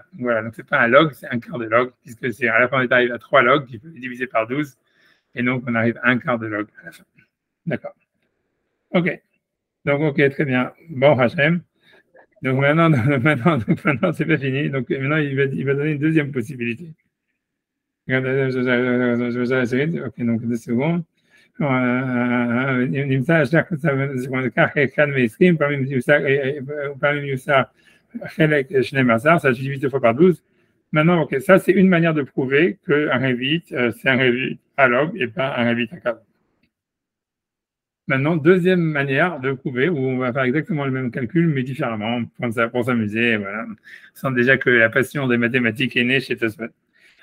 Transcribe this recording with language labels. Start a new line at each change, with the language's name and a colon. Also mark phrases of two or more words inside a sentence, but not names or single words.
French: Voilà, donc c'est pas un log, c'est un quart de log, puisque c'est à la fin, on est arrivé à 3 logs, qu'il faut les diviser par 12, et donc on arrive à un quart de log à la fin. D'accord. Ok. Donc, ok, très bien. Bon, Hachem. Donc maintenant, c'est pas fini. Donc maintenant, il va donner une deuxième possibilité. Ok, donc 2 secondes.
Hebrew: נמצא כך אחד מ-20, פעמים יוסר חלק 12,
French: ça se divise 2 fois par 12. Maintenant, ok, ça c'est une manière de prouver qu'un Revit, c'est un Revit à log et pas un Revit à cave. Maintenant, deuxième manière de prouver, où on va faire exactement le même calcul, mais différemment, pour s'amuser, voilà. On sent déjà que la passion des mathématiques est née chez Tosfot.